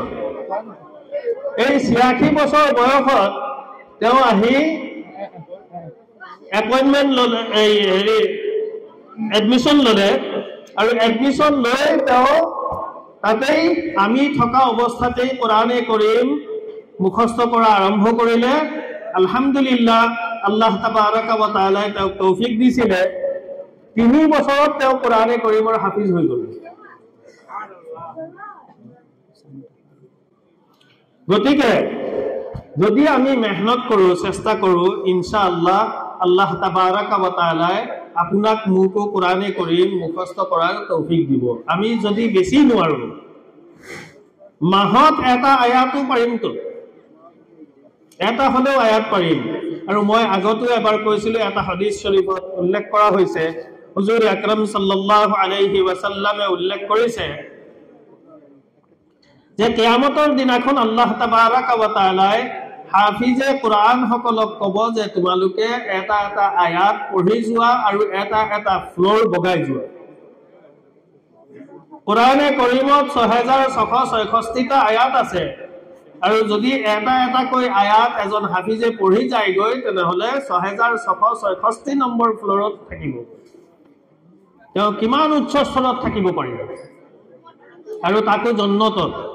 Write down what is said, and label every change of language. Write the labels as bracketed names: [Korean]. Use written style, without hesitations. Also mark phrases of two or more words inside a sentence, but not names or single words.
[Assamese] এই 86 বছৰ বয়সত তেওঁ আহি এপইণ্টমেণ্ট ল'লে, এডমিশ্যন ল'লে। আৰু এডমিশ্যন লৈ তেওঁ তাতেই আমি থকা অৱস্থাতেই কোৰআনে কৰিম মুখস্থ কৰা আৰম্ভ কৰিলে। আলহামদুলিল্লাহ, [Arabic] الله تبارك وتعالى [Assamese] তেওঁক তৌফিক দিছিলে। 3 বছৰত তেওঁ কোৰআনে কৰিমৰ হাফিজ হৈ গ'ল। গতিকে যদি আমি মেহনত কৰোঁ, চেষ্টা কৰোঁ, [Arabic] إن شاء الله الله تبارك وتعالى [Assamese] আপোনাক মোকো কোৰআনে কৰিম মুখস্থ কৰাৰ তৌফিক দিব। আমি যদি বেছি নোৱাৰো, মাহত এটা আয়াতো পাৰিমতো, এটা হলেও আয়াত পাৰিম। আৰু মই আগতো এবাৰ কৈছিলো, এটা হাদিস শৰীফত উল্লেখ কৰা হৈছে, হুজুৰ আকৰাম [Arabic] صلى الله عليه وسلم [Assamese] উল্লেখ কৰিছে যে কিয়ামতৰ দিনাখন [Arabic] الله تبارك وتعالى [Assamese] হাফিজে কোরআন সকলক কব যে তোমালোকে এটা এটা আয়াত পঢ়ি যোৱা আৰু এটা এটা ফ্লোৰ বগাই যোৱা কোরআনে কারীমত 6666টা আয়াত আছে আৰু যদি এটা এটা কৈ আয়াত এজন হাফিজে পঢ়ি যায় গৈ তেনেহলে 6666 নম্বৰ ফ্লোৰত থাকিব তেওঁ কিমান উচ্চ স্তৰত থাকিব পাৰিব আৰু তাকো জন্নতত